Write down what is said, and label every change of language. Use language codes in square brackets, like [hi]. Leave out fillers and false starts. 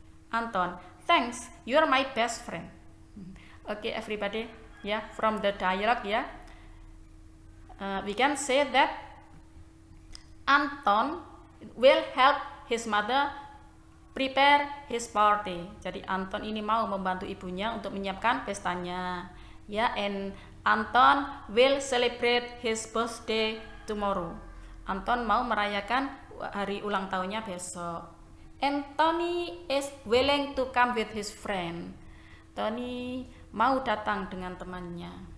[en] Anton, thanks, you are my best friend. Okay, everybody, from the dialogue, we can say that Anton will help his mother prepare his party. [id] Jadi Anton ini mau membantu ibunya untuk menyiapkan pestanya. [en] And Anton will celebrate his birthday tomorrow. [id] Anton mau merayakan hari ulang tahunnya besok. [en] And Tony is willing to come with his friend. [id] Tony mau datang dengan temannya.